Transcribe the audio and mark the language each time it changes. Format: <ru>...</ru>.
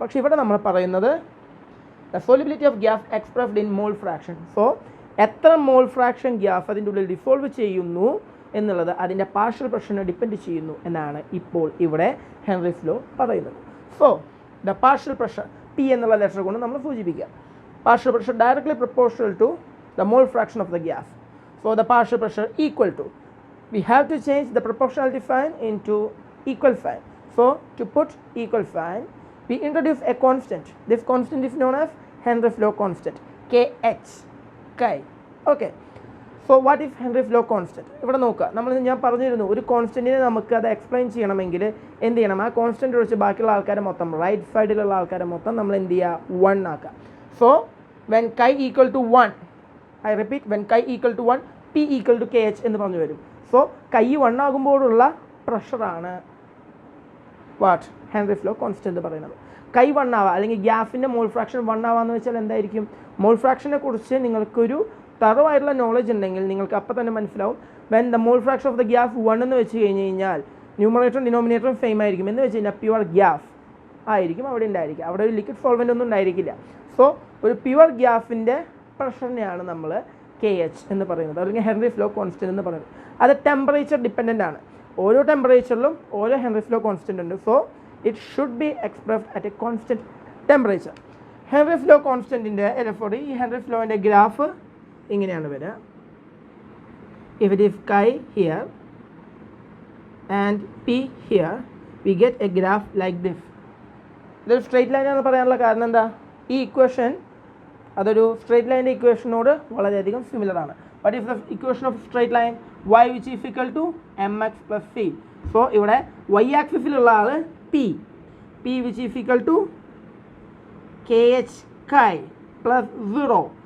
<ml>പക്ഷേ ഇവിടെ നമ്മൾ പറയുന്നത്</ml> <en>The solubility of gas expressed in mole fraction.</en> <ml>So എത്ര മോൾ ഫ്രാക്ഷൻ ഗ്യാസ് അതിൻ്റെ ഉള്ളിൽ ഡിസോൾവ് ചെയ്യുന്നു എന്നുള്ളത് അതിൻ്റെ പാർഷ്യൽ പ്രഷറിനെ ഡിപ്പെൻഡ് ചെയ്യുന്നു എന്നാണ് ഇപ്പോൾ ഇവിടെ ഹെൻറിസ് ലോ പറയുന്നത്. So the partial pressure P എന്നുള്ള ലെറ്റർ കൊണ്ട് നമ്മൾ സൂചിപ്പിക്കുക.</ml> <en>Partial pressure directly proportional to the mole fraction of the gas. So the partial pressure equal to, we have to change the proportionality sign into equal sign. So to put equal sign, we introduce a constant. This constant is known as Henry's law constant, Kh, Chi. Okay. So what is Henry's law constant?</en> <ml>ഇവിടെ നോക്കുക, ഞാൻ പറഞ്ഞിരുന്നു ഒരു കോൺസ്റ്റൻറ്റിനെ നമുക്ക് അത് explain ചെയ്യണമെങ്കിൽ എന്ത് ചെയ്യണം? ആ കോൺസ്റ്റൻറ്റ് ഒഴിച്ച് ബാക്കിയുള്ള ആൾക്കാരെ മൊത്തം, റൈറ്റ് സൈഡിലുള്ള ആൾക്കാരെ മൊത്തം നമ്മൾ എന്ത് ചെയ്യുക? 1 ആക്കുക.</ml> <en>So when chi equal to 1, I repeat, when chi equal to 1, P equal to Kh</en> <ml>എന്ന് പറഞ്ഞു വരും. സോ കൈ 1 ആകുമ്പോഴുള്ള പ്രഷറാണ് വാട്ട് ഹെൻറിസ് ലോ കോൺസ്റ്റന്റ് എന്ന് പറയുന്നത്. കൈ 1 ആവുക അല്ലെങ്കിൽ ഗ്യാസിൻ്റെ മോൾ ഫ്രാക്ഷൻ 1 ആവാന്ന് വെച്ചാൽ എന്തായിരിക്കും? മോൾ ഫ്രാക്ഷനെ കുറിച്ച് നിങ്ങൾക്കൊരു തറവായിട്ടുള്ള നോളജ് ഉണ്ടെങ്കിൽ നിങ്ങൾക്ക് അപ്പം തന്നെ മനസ്സിലാവും.</ml> <en>when the mole fraction of the gas</en> <ml>1 എന്ന് വെച്ച് കഴിഞ്ഞ് കഴിഞ്ഞാൽ ന്യൂമറേറ്ററും ഡിനോമിനേറ്ററും സെയിം ആയിരിക്കും. എന്ന് വെച്ച് കഴിഞ്ഞാൽ പ്യുവർ ഗ്യാസ് ആയിരിക്കും അവിടെ ഉണ്ടായിരിക്കുക. അവിടെ ഒരു ലിക്വിഡ് സോൾവെൻ്റ് ഒന്നും ഉണ്ടായിരിക്കില്ല. സോ ഒരു പ്യുവർ ഗ്യാസിൻ്റെ പ്രഷറിനെയാണ് നമ്മൾ KH എന്ന് പറയുന്നത്, അല്ലെങ്കിൽ ഹെൻറിസ് ലോ കോൺസ്റ്റന്റ് എന്ന് പറയുന്നത്. അത് ടെമ്പറേച്ചർ ഡിപ്പെൻഡൻ്റ് ആണ്. ഓരോ ടെമ്പറേച്ചറിലും ഓരോ ഹെൻറിസ് ലോ കോൺസ്റ്റന്റ് ഉണ്ട്.</ml> <en>So it should be expressed at a constant temperature.</en> <ml>Heinrich law കോൺസ്റ്റൻറ്റിൻ്റെ ഈ ഹെൻറിസ് ലോൻ്റെ ഗ്രാഫ് ഇങ്ങനെയാണ് വരിക.</ml> <en>If it is chi here and P here, we get a graph like this.</en> <ml>ഇതൊരു straight line എന്ന് പറയാനുള്ള കാരണം എന്താ? ഈ ഇക്വേഷൻ അതൊരു സ്ട്രെയിറ്റ് ലൈൻ്റെ ഇക്വേഷനോട് വളരെയധികം സിമിലർ ആണ്.</ml> <en>What is the equation of straight line? y which is equal to mx plus c.</en> <ml>So ഇവിടെ y ആക്സിസിലുള്ള all</ml> <en>p which is equal to kh chi plus 0.</en>